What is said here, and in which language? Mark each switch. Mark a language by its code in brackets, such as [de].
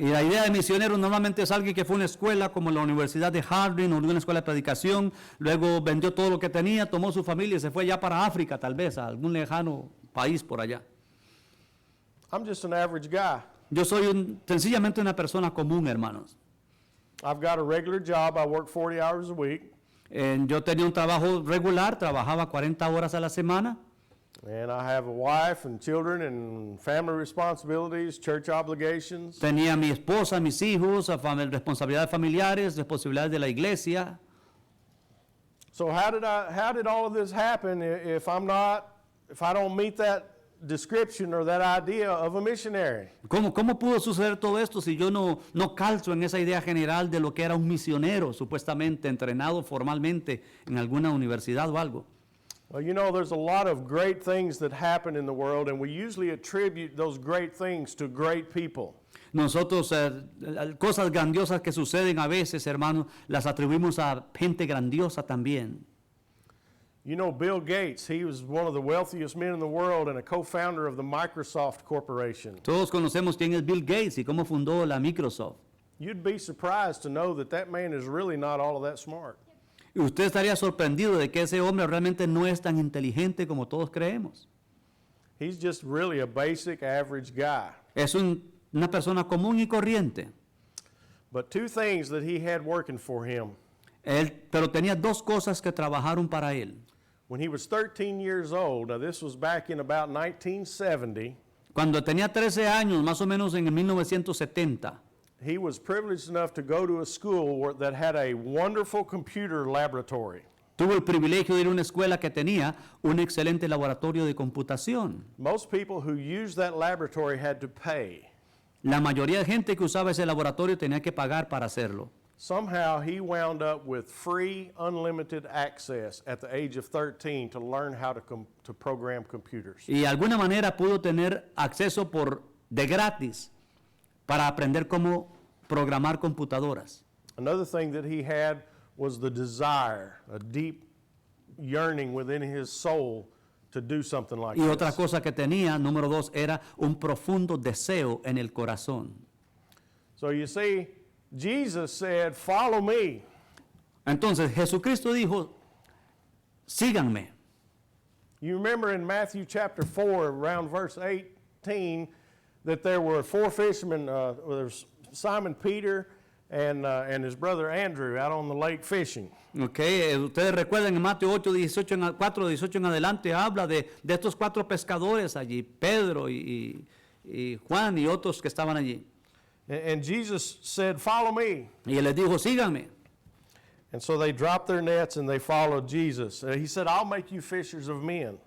[es] Y la idea de misionero normalmente es alguien que fue a una escuela como la Universidad de Harding o una escuela de predicación, luego vendió todo lo que tenía, tomó su familia y se fue ya para África, tal vez, a algún lejano país por allá. [en] I'm just an average guy. [es] Yo soy sencillamente una persona común, hermanos. [en] I've got a regular job. I work 40 hours a week. [es] Yo tenía un trabajo regular, trabajaba 40 horas a la semana. [en] And I have a wife and children and family responsibilities, church obligations. [es] Tenía a mi esposa, mis hijos, responsabilidades familiares, responsabilidades de la iglesia. [en] So how did all of this happen if I don't meet that description or that idea of a missionary? [es] ¿Cómo pudo suceder todo esto si yo no calzo en esa idea general de lo que era un misionero, supuestamente entrenado formalmente en alguna universidad o algo? [en] Well, there's a lot of great things that happen in the world, and we usually attribute those great things to great people. [es] Nosotros, cosas grandiosas que suceden a veces, hermanos, las atribuimos a gente grandiosa también. [en] Bill Gates, he was one of the wealthiest men in the world and a co-founder of the Microsoft Corporation. [es] Todos conocemos quién es Bill Gates y cómo fundó la Microsoft. [en] You'd be surprised to know that man is really not all of that smart. [es] Y usted estaría sorprendido de que ese hombre realmente no es tan inteligente como todos creemos. [en] He's just really a basic, average guy. [es] Es una persona común y corriente. [en] But two things that he had working for him. [es] Pero tenía dos cosas que trabajaron para él. [en] When he was 13 years old, now this was back in about 1970. [es] Cuando tenía 13 años, más o menos en el 1970. [en] He was privileged enough to go to a school that had a wonderful computer laboratory. [es] Tuvo el privilegio de ir a una escuela que tenía un excelente laboratorio de computación. [en] Most people who used that laboratory had to pay. [es] La mayoría de gente que usaba ese laboratorio tenía que pagar para hacerlo. [en] Somehow he wound up with free, unlimited access at the age of 13 to learn how to program computers. [es] Y de alguna manera pudo tener acceso de gratis para aprender cómo programar computadoras. [en] Another thing that he had was the desire, a deep yearning within his soul to do something like [es] Y otra [en] this. [es] cosa que tenía, número 2, era un profundo deseo en el corazón. [en] So you see, Jesus said, "Follow me." [es] Entonces Jesucristo dijo, síganme. [en] You remember in Matthew chapter 4, around verse 18, that there were four fishermen, there's Simon Peter and his brother Andrew out on the lake fishing. [es] Okay, ustedes recuerdan en Mateo 8, 18 4, 18 en adelante, habla de estos 4 pescadores allí, Pedro y Juan y otros que estaban allí. [en] And Jesus said, "Follow me." [es] Y él les dijo, síganme. [en] And so they dropped their nets and they followed Jesus. He said, "I'll make you fishers of men."